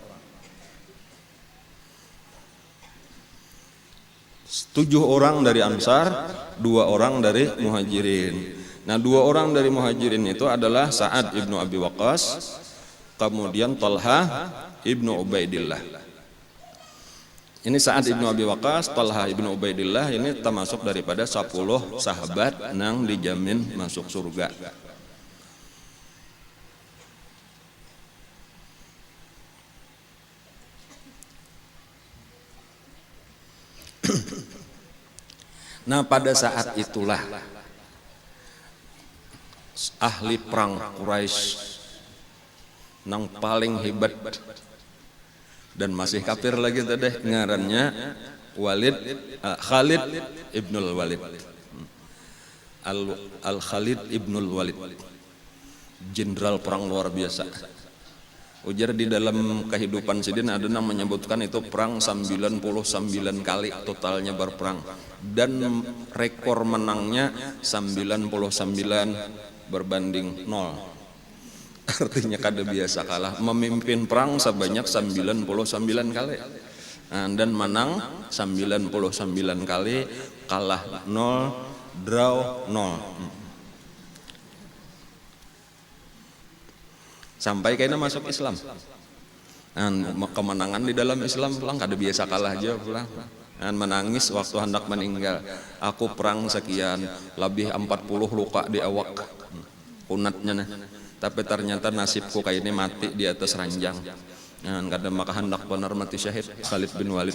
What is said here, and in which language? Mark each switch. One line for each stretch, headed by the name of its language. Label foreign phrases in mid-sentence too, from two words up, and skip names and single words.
Indonesian: 7 orang dari Ansar, 2 orang dari Muhajirin. Nah 2 orang dari Muhajirin itu adalah Sa'ad ibnu Abi Waqqas, kemudian Talha ibnu Ubaidillah.
Banjar: Ini Sa'ad ibnu Abi Waqqas, Talha ibnu Ubaidillah ini termasuk daripada 10 sahabat nang dijamin masuk surga. Nah pada saat itulah ahli perang Quraisy nang paling hebat dan masih kafir lagi tadi ngarannya Khalid ibnul Walid. Al-Khalid ibnul Walid,
Indonesian: jenderal perang luar biasa.
Banjar: Ujar di dalam kehidupan sidin ada yang menyebutkan itu perang 99 kali totalnya berperang dan rekor menangnya 99 berbanding 0. Artinya kada biasa kalah, memimpin perang sebanyak 99 kali.
Indonesian: Nah, dan menang 99 kali, kalah 0, draw 0. Sampai kayaknya masuk Islam.
Banjar: Nah, kemenangan di dalam Islam pulang kada biasa kalah aja pulang.
Indonesian: Dan menangis waktu hendak meninggal. Aku perang sekian, lebih 40 luka di awak kunatnya. Tapi ternyata nasibku kayak ini mati di atas ranjang.
Banjar: Nah, kada maka hendak benar mati syahid Khalid bin Walid.